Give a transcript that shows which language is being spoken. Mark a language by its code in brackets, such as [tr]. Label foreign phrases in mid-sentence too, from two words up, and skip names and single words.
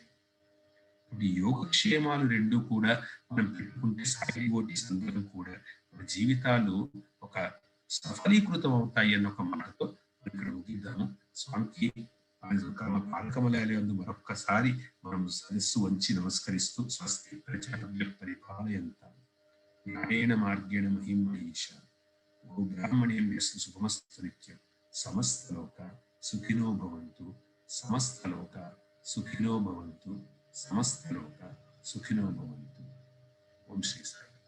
[te] ఇప్పుడు ఈ యోగక్షేమాలు రెండు కూడా మనం పెట్టుకుంటే సాయి డివోటీస్ అందరూ కూడా మన జీవితాలు ఒక సఫలీకృతం అవుతాయి అన్న ఒక మాటతో మనం ఇక్కడ ముగిద్దాము. స్వామికి పాలకమలయందు మరొక్కసారి మనం సదస్సు వంచి నమస్కరిస్తూ [sa] స్వస్తి ప్రజాభ్య పరిపాలయంతాం న్యాయేన మార్గేణ మహిమహీష ఓ బ్రాహ్మణేభ్య శుభమస్తు నిత్యం సమస్తలోక సుఖినో భవంతు సమస్తలోక సుఖినో భవంతు సమస్తలోక సుఖినో భవంతు. ఓం శ్రీ సాయి.